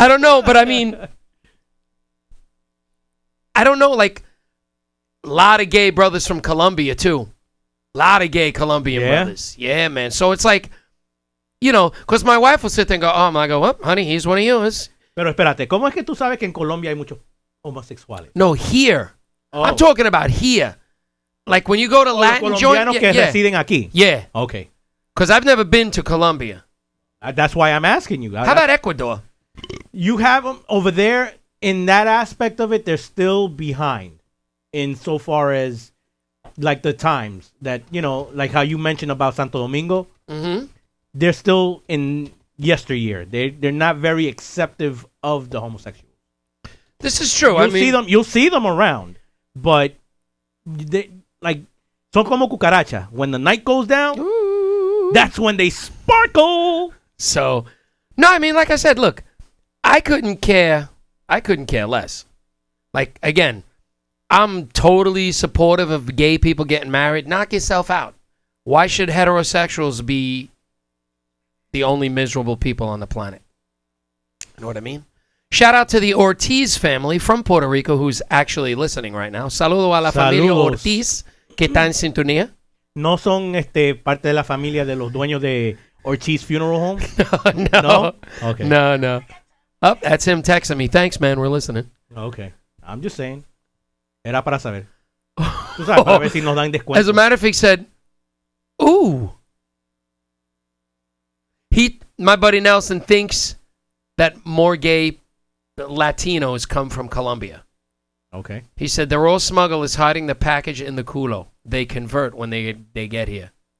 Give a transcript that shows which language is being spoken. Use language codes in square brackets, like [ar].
[en] I don't know, but I mean, I don't know, like, a lot of gay brothers from Colombia, too. A lot of gay Colombian brothers. Yeah, man. So it's like, because my wife will sit there and go, I go, well, honey, he's one of yours. [es] Pero espérate, ¿cómo es que tú sabes que en Colombia hay muchos homosexuales? [en] No, here. Oh. I'm talking about here. Like when you go to Latin joint. [es] Que residen aquí. [en] Yeah. Okay. Because I've never been to Colombia. That's why I'm asking you. How about Ecuador? You have them over there. In that aspect of it, they're still behind in so far as like the times that, like how you mentioned about Santo Domingo. Mm-hmm. They're still in yesteryear. They're not very acceptive of the homosexuals. This is true. You'll see them around, but they [es] son como cucaracha. [en] When the night goes down, that's when they sparkle. So, no, like I said, look, I couldn't care less. Like, again, I'm totally supportive of gay people getting married. Knock yourself out. Why should heterosexuals be the only miserable people on the planet? You know what I mean? Shout out to the Ortiz family from Puerto Rico who's actually listening right now. [es] Saludo a la familia Ortiz que está en sintonía. No son parte de la familia de los dueños de Ortiz Funeral Home? No. [en] Okay. No. Oh, that's him texting me. Thanks, man. We're listening. Okay. I'm just saying. [es] Era para saber. Tú sabes, para ver si nos dan descuento. [en] As a matter of fact, he said, ooh. My buddy Nelson thinks that more gay Latinos come from Colombia. Okay. He said they're all smugglers hiding the package in the culo. They convert when they get here.